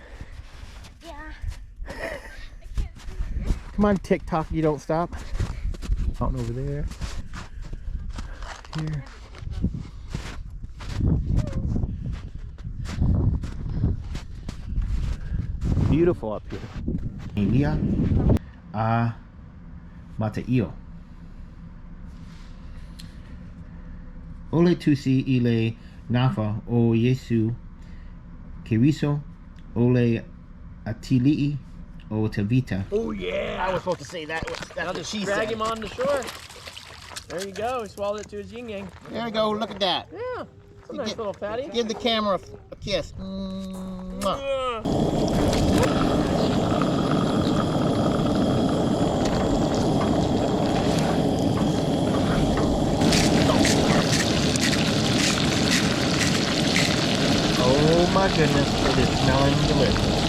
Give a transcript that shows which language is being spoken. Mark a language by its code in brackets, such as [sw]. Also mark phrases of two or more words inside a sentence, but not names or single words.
[en] Yeah. I can't see. Come on, TikTok, you don't stop. Mountain over there. Here. Beautiful up here. [sm] Elia a Mataio. Ole tusi ile nafa o Yesu Keriso ole atilii o Tavita. [en] Oh yeah! I was supposed to say that. That's what she Drag said. him on the shore. There you go. He swallowed it to his yin yang. There we go. Look at that. Yeah. It's a nice little fatty. Give the camera a kiss. Mwah. Oh my goodness, it is smelling delicious.